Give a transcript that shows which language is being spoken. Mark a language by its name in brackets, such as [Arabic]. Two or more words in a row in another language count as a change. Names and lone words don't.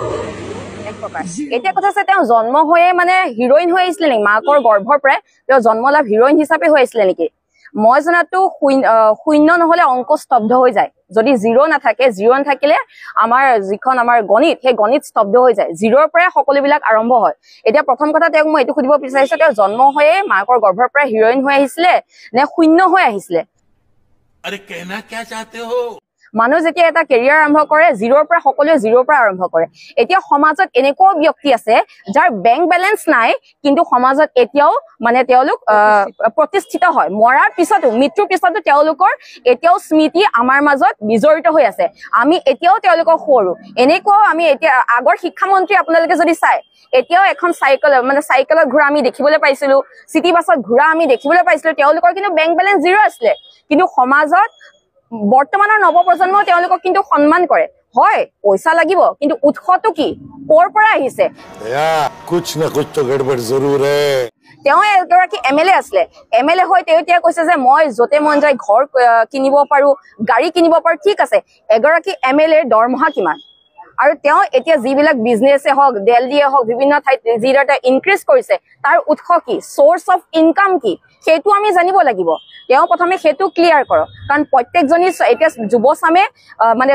[Assamese] এতিয়া কথা আছে তেওঁ জন্ম হৈয়ে মানে হিৰোইন হৈ আহিছিলে নেকি মাকৰ গৰ্ভৰ পৰাই তেওঁ জন্ম লাভ হিৰোইন হিচাপে হৈ আহিছিলে নেকি মই জনাতো শূন্য নহলে অংক স্তব্ধ হৈ যায় যদি জিৰো নাথাকে জিৰো নাথাকিলে আমাৰ যিখন আমাৰ গণিত সেই গণিত স্তব্ধ হৈ যায় জিৰোৰ পৰাই সকলোবিলাক আৰম্ভ হয় এতিয়া প্ৰথম কথা তেওঁক মই এইটো সুধিব বিচাৰিছো তেওঁ জন্ম হৈয়ে মাকৰ গৰ্ভৰ পৰা হিৰোইন হৈ আহিছিলে নে শূন্য হৈ আহিছিলে [Hindi] अरे कहना क्या चाहते हो [Assamese] মানুহ যেতিয়া এটা কেৰিয়াৰ আৰম্ভ কৰে জিৰোৰ পৰা সকলোৱে জিৰোৰ পৰা আৰম্ভ কৰে এতিয়া সমাজত এনেকুৱা ব্যক্তি আছে যাৰ [English] bank balance [Assamese] নাই কিন্তু সমাজত এতিয়াও মানে তেওঁলোক প্ৰতিষ্ঠিত হয় মৰাৰ পিছতো মৃত্যুৰ পিছতো তেওঁলোকৰ এতিয়াও স্মৃতি আমাৰ মাজত বিজড়িত হৈ আছে আমি এতিয়াও তেওঁলোকক সৰু এনেকুৱা আমি এতিয়া আগৰ শিক্ষামন্ত্ৰী আপোনালোকে যদি চাই এতিয়াও এখন চাইকেলত ঘোৰা আমি দেখিবলৈ পাইছিলো চিটি বাছত ঘোৰা আমি দেখিবলৈ পাইছিলো তেওঁলোকৰ কিন্তু [English] bank balance [Assamese] জিৰো আছিলে কিন্তু সমাজত বৰ্তমানৰ নৱপ্ৰজন্ম তেওঁলোকক কিন্তু সন্মান কৰে হয় পইচা লাগিব কিন্তু উৎসটো কি কৰ পৰা আহিছে [Hindi] कुछ ना कुछ तो गड़बड़ जरूर है [Assamese] তেওঁ এগৰাকী এমএলএ আছিলে এমএলএ হৈ তেওঁ এতিয়া কৈছে যে মই যতে মন যায় ঘৰ কিনিব পাৰো গাড়ী কিনিব পাৰো ঠিক আছে এগৰাকী এমএলএৰ দৰমহা কিমান আৰু তেওঁ এতিয়া যিবিলাক বিজনেছে হওক দিল্লীয়ে হওক বিভিন্ন ঠাইত যি এটা ইনক্ৰিজ কৰিছে তাৰ উৎস কি [English] source of income [Assamese] কি সেইটো আমি জানিব লাগিব তেওঁ প্ৰথমে সেইটো ক্লিয়াৰ কৰক কাৰণ প্ৰত্যেকজনী এতিয়া যুৱচামে মানে